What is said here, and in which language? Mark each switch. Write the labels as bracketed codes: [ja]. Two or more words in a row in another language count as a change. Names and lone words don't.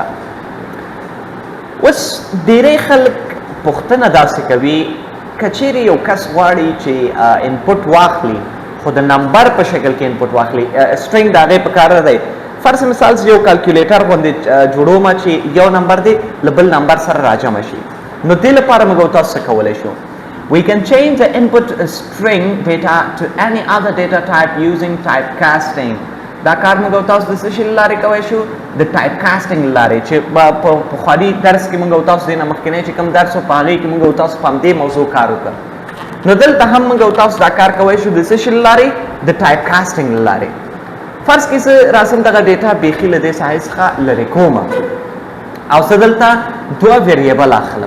[ps] اوس ډېری خلک پوښتنه داسې کوي که چیرې یو کس غواړي چې انپوټ واخلي خو د نمبر په شکل کې انپوټ واخلي، سټرنګ د هغې په کار نه دی. فرض مثال زه یو کالکولیټر غوندې جوړوم چې یو نمبر دی له بل نمبر سره راجمع شي. نو دې لپاره موږ تاسو څه کولی شو؟ [en] We can change the input string data to any other data type using typecasting. [ps] دا کار موږ تاسو د څه شي له لارې کولی شو؟ د ټایپکاسټنګ له لارې چې په پخواني درس کې موږ تاسو دې نه مخکینی چې کوم درس و په هغې کې موږ تاسو په همدې موضوع کار وکړ. نو دلته هم موږ تاسو دا کار کولی شو د څه شي له لارې؟ د ټایپکاسټنګ له لارې. فرض کړئ زه راځم دغه ډیټا بیخي له دې ساحې څخه لرې کوم او زه دلته دوه ویریبل اخلم.